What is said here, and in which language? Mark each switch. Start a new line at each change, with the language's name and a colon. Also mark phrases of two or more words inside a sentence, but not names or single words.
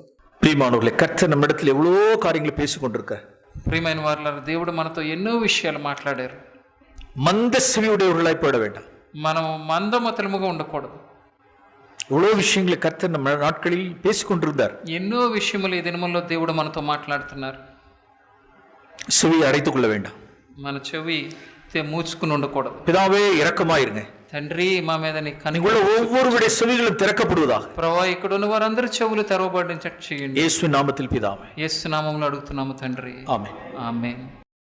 Tamil: பிரியமானவர்களே, கர்த்தர் நம்மிடத்தில் எவ்வளவோ காரியங்களை பேசிக் கொண்டிருக்கார்.
Telugu: ప్రియమైన వారులారా, దేవుడు మనతో ఎన్నో విషయాలు మాట్లాడారు.
Tamil: மந்த செவியுடையவர்களாய் போயிட வேண்டாம்.
Telugu: మనం మందమతలముగా ఉండకూడదు.
Tamil: எவ்வளவு விஷயங்களை கர்த்தர் நம்ம நாட்களில் பேசிக் கொண்டிருந்தார்.
Telugu: ఎన్నో విషయములు ఈ దినముల్లో దేవుడు మనతో మాట్లాడుతున్నారు.
Tamil: செவியை அடைத்துக் கொள்ள வேண்டாம்.
Telugu: మన చెవి మూచుకుని ఉండకూడదు.
Tamil: பிதாவே, இரக்கமாயிருங்க.
Telugu: తండ్రి, మా మీద నీ
Tamil: இங்குள்ள ஒவ்வொருவருடைய செவிகளும் திறக்கப்படுவதாக
Telugu: ప్రభువా, ఇక్కడ ఉన్న వారందరి చెవులు తెరవబడించట్టు చేయండి.
Tamil: యేసు నామத்தில் பிதாவே.
Telugu: యేసు నామములో అడుగుతున్నాము తండ్రి. ఆమేన్. ఆమేన్.